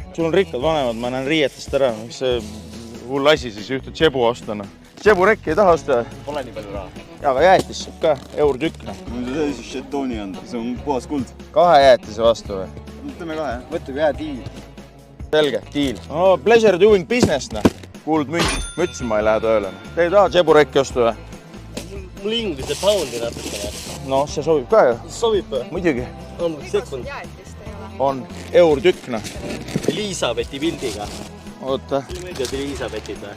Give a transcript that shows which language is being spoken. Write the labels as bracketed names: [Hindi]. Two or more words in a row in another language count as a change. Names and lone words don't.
[Estonian] Sul on rikkad vanemad, ma näen riietest ära. Miks see hull asi siis ühte tšebu ostana? Tšeburekki ei taha osta? Pole nii palju raha. Ja, aga jäätis saab ka, eur tükk. Mul see siis žetooni anda, see on puhas kuld. 2 jäätise vastu või? Võtame 2, võtame hea diil. Selge, diil. [English] No, pleasure doing business, [Estonian] Kuldmünt. Ma ütlesin, ma ei lähe tööle. Te ei taha tšeburekki osta või? Mul inglise poundi natukene. No, see sobib ka ju. Sobib või? Muidugi. On sekund. On eur tükk, Elisabethi pildiga. Oota. Meeldivad Elisabethid või?